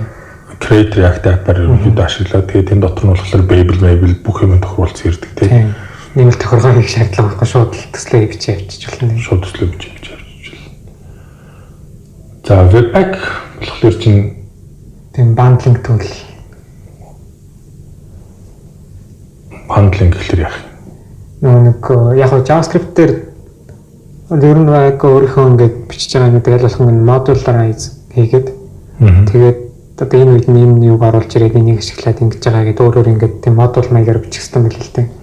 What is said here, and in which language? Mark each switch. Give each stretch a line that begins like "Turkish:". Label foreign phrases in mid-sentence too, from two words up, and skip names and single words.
Mongolian: Create React app-аар ерөнхийдөө ашиглаад тэгээд энэ дотор нь болохоор Babel бүх юм тохируулсан ирдэг тийм. Нэмэлт тохиргоо хийх шаардлага байхгүй шууд төслөө бичиж авчиж болно. Шууд төслөө бичиж авчиж болно. За Webpack болохоор чинь тийм
English: bundling tool.
Mongolian: Bundling гэхэлэр яах юм? Нэг яг JavaScript дээр ер нь яг өөрийнхөө ингээд бичиж байгаа гэдэг аль болох нь модулаараа хийгээд тэгээд одоо энэ үед нэм юуг оруулж ирээд энийг ашиглаад ингэж байгаа гэдэг өөрөөр ингээд тийм модуль маягаар бичих хэрэгтэй байл л дээ.